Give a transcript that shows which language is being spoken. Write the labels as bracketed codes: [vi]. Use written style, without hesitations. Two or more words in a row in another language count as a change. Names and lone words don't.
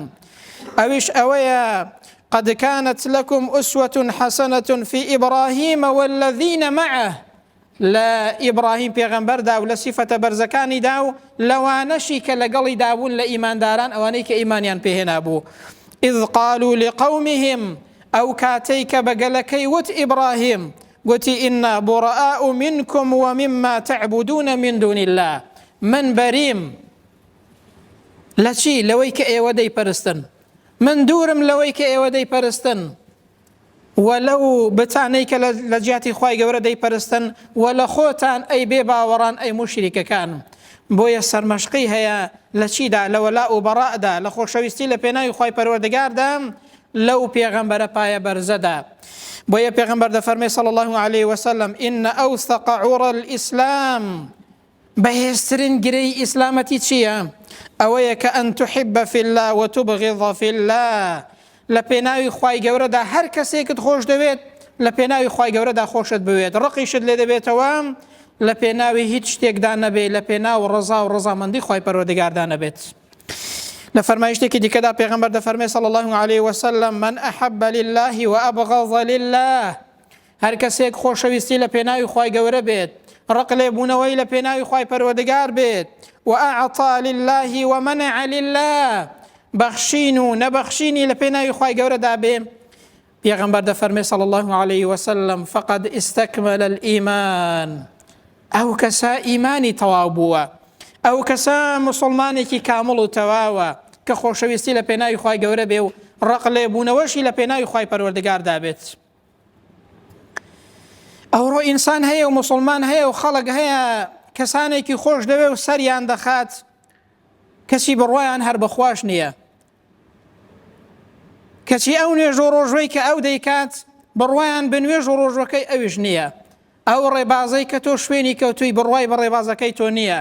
[ckb] ئەویش ئەوەیە [ar] قەد کانت لەکم ئوسوة حەسەنەة فی ئیبراهیم والذین معه. [ckb] لە ئیبراهیم پێغەمبەردا و لە سیفەتە بەرزەکانیدا و لەوانەشی کە لەگەڵی دابوون لە ئیمانداران، ئەوانەی کە ئیمانیان پێهێنا بوو. [ar] إذ قالوا لقومهم، [ckb] ئەو کاتەی کە بەگەلەکەی وت ئیبراهیم گوتی [ar] إنا براء منكم ومما تعبدون من دون الله. [ckb] من بەریم لە چی؟ لەوەی کە ئێوە دەیپەرستن، من دوورم لەوەی کە ئێوە دەیپەرستن وەلەو بتانەی کە لە جیاتی خوای گەورە دەیپەرستن و لە خۆتان ئەی بێ باوەڕان ئەی موشریکەکان. بۆیە سەرمەشقی هەیە لە چیدا؟ لە وەلا و بەڕائدا، لە خۆشەویستی لە پێناوی خوای پەروەردگاردا لەو پێغەمبەرە پایە بەرزەدا. بۆیە پێغەمبەر دەفەرمێ [ar] صلی الله عليه وسلم إن أوثق عرى الإسلام، [ckb] بەهێزترین گرەی ئیسلامەتی چییە؟ ئەوەیە کە [ar] ئەن تحب في الله وتبغض في الله. [ckb] لە پێناوی خوای گەورەدا هەر کەسێکت خۆش دەوێت، لە پێناوی خوای گەورەدا خۆشت بوێت، ڕقیشت لێ دەبێتەوە لە پێناوی هیچ شتێکدا نەبێت، لە پێناو ڕزا و ڕزامەندی خوای پەروەردگاردا نەبێت. لە فەرمایشتێکی دیکەدا پێغەمبەر دەفەرمێ [ar] صلی الله عليه وسلم من أحب لله وأبغض لله، [ckb] هەر کەسێک خۆشەویستی لە پێناوی خوای گەورە بێت، ڕق لێبوونەوەی لە پێناوی خوای پەروەردگار بێت، [ar] وأعطى لله ومنع لله، [ckb] بەخشین و نەبەخشینی لە پێناوی خوای گەورەدا بێ، پێغەمبەر دەفەرمێ [ar] صلی الله عليه وسلم فقد استكمل الإيمان، [ckb] ئەو کەسە ئیمانی تەواو بووە، ئەو کەسە مسلمانێکی کامڵ و تەواوە کە خۆشەویستی لە پێناوی خوای گەورە بێ و ڕق لێبوونەوەشی لە پێناوی خوای پەروەردگاردا بێت. ئەوڕۆ ئینسان هەیە و مسلمان هەیە و خەڵک هەیە کەسانێکی خۆش دەوێ و سەریان دەخات، کەسی بڕوایان هەر بەخواش نییە، کەچی ئەو نوێژ و ڕۆژوەی کە ئەو دەیکات بڕوایان بنوێژ و ڕۆژەکەی ئەویش نییە، ئەو ڕێبازەی کە تۆ شوێنی کەوتووی بڕوای بە ڕێبازەکەی تۆ نییە.